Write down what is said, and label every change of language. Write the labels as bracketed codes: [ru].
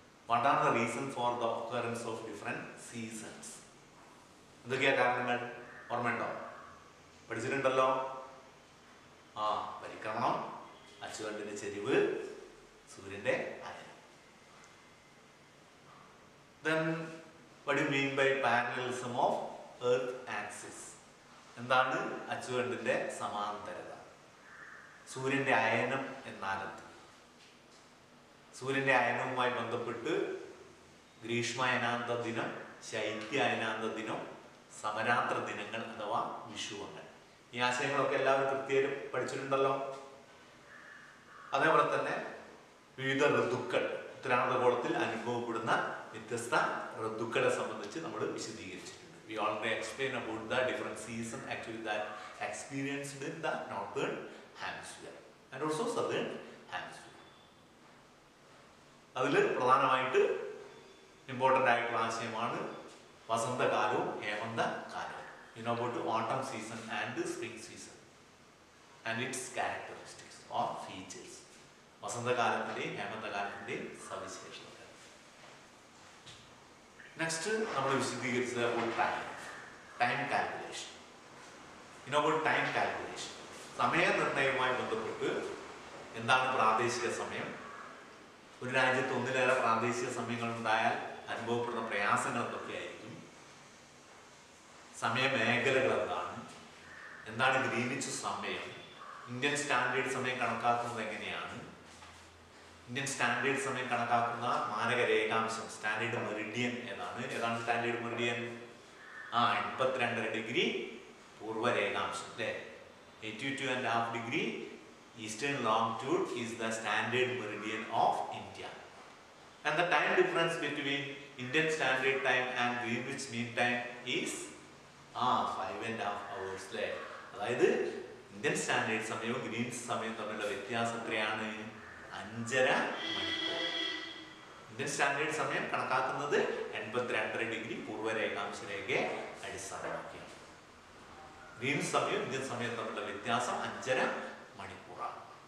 [en] What are the reason for the occurrence of different seasons? [ml] എന്തൊക്കെയാണ് കാരണങ്ങൾ? ഓർമ്മയുണ്ടോ? പഠിച്ചിട്ടുണ്ടല്ലോ. പരിക്രമണം, അച്ചുതണ്ടിന്റെ ചെരിവ്, സൂര്യന്റെ അയനം. [en] Then what do you mean by parallelism of earth axis? [ml] എന്താണ് അച്ചുതണ്ടിന്റെ സമാന്തരത? സൂര്യന്റെ അയനം എന്നാലത്? സൂര്യന്റെ അയനവുമായി ബന്ധപ്പെട്ട് ഗ്രീഷ്മായനാന്ത ദിനം, ശൈത്യായനാന്ത ദിനം, സമരാത്ര ദിനങ്ങൾ അഥവാ വിഷുവങ്ങൾ. ഈ ആശയങ്ങളൊക്കെ എല്ലാവരും കൃത്യമായും പഠിച്ചിട്ടുണ്ടല്ലോ. അതേപോലെ തന്നെ വിവിധ ഋതുക്കൾ, ഉത്തരാർദ്ധഗോളത്തിൽ അനുഭവപ്പെടുന്ന വ്യത്യസ്ത ഋതുക്കളെ സംബന്ധിച്ച് നമ്മൾ വിശദീകരിച്ചിട്ടുണ്ട്. [en] We already explained about the different season actually that experienced in the northern hemisphere and also southern hemisphere. [ml] അതിൽ പ്രധാനമായിട്ട് ഇമ്പോർട്ടൻ്റ് ആയിട്ടുള്ള ആശയമാണ് വസന്തകാലവും ഹേമന്തകാലവും. [en] You know about the autumn season and the spring season and its characteristics or features. [ml] വസന്തകാലത്തിൻ്റെയും ഹേമന്തകാലത്തിൻ്റെയും സവിശേഷതകൾ. Next നമ്മൾ വിശദീകരിച്ചത് about time calculation. [en] You know about time calculation. [ml] സമയനിർണ്ണയവുമായി ബന്ധപ്പെട്ട് എന്താണ് പ്രാദേശിക സമയം? ഒരു രാജ്യത്ത് ഒന്നിലേറെ പ്രാദേശിക സമയങ്ങൾ ഉണ്ടായാൽ അനുഭവപ്പെടുന്ന പ്രയാസങ്ങൾ എന്തൊക്കെയായിരിക്കും? സമയമേഖലകൾ എന്താണ് ഗ്രീനിച്ച് സമയം? ഇന്ത്യൻ സ്റ്റാൻഡേർഡ് സമയം കണക്കാക്കുന്നത് എങ്ങനെയാണ്? ഇന്ത്യൻ സ്റ്റാൻഡേർഡ് സമയം കണക്കാക്കുന്ന മാനക രേഖാംശം, സ്റ്റാൻഡേർഡ് മെറിഡിയൻ ഏതാണ് സ്റ്റാൻഡേർഡ് മെറിഡിയൻ? 82.5 ഡിഗ്രി പൂർവ്വ രേഖാംശം അല്ലേ? [en] 82.5 degree eastern longitude is the standard meridian of India. And the time difference between Indian Standard Time and Greenwich Mean Time is 5.5 hours. [ml] അതായത് Indian standard സമയവും Green's സമയവും തമ്മിലുള്ള വ്യത്യാസം എത്രയാണ്? 5.5 മണിക്കൂർ. ഇന്ത്യൻ സ്റ്റാൻഡേർഡ് സമയം കണക്കാക്കുന്നത് 82.5 ഡിഗ്രി പൂർവ്വ രേഖാംശ രേഖയെ അടിസ്ഥാനമാക്കിയാണ്. ഗ്രീൻസ് സമയവും ഇന്ത്യൻ സമയവും തമ്മിലുള്ള വ്യത്യാസം 5.5 മണിക്കൂറാണ്.